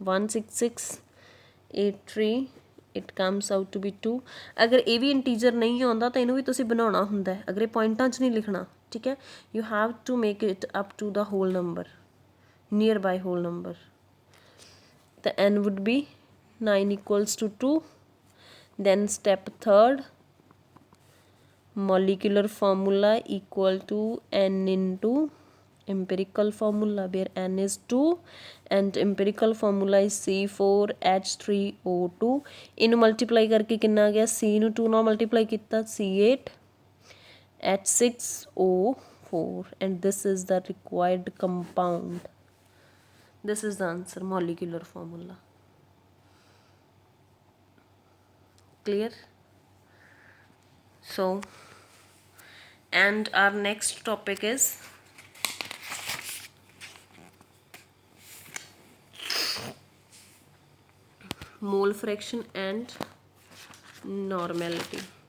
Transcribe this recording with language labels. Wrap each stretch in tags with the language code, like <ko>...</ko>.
<en>16683 it comes out to be 2।</en> <pa>ਅਗਰ ਇਹ ਵੀ integer ਨਹੀਂ ਆਉਂਦਾ ਤਾਂ ਇਹਨੂੰ ਵੀ ਤੁਸੀਂ ਬਣਾਉਣਾ ਹੁੰਦਾ ਹੈ, ਅਗਰ ਇਹ ਪੁਆਇੰਟਾਂ 'ਚ ਨਹੀਂ ਲਿਖਣਾ, ਠੀਕ ਹੈ।</pa> <en>You have to make it up to the whole number, nearby whole number. ਤਾਂ n would be 9 equals to 2. Then step third, molecular formula equal to n into empirical formula, where n is 2 and empirical formula is C4H3O2.</en> <pa>ਇਹਨੂੰ multiply ਕਰਕੇ ਕਿੰਨਾ ਆ ਗਿਆ, C ਨੂੰ 2 ਨਾਲ multiply ਕੀਤਾ C8H6O4</pa> <en>and this is the required compound. This is the answer, molecular formula. Clear? So and our next topic is mole fraction and normality.</en>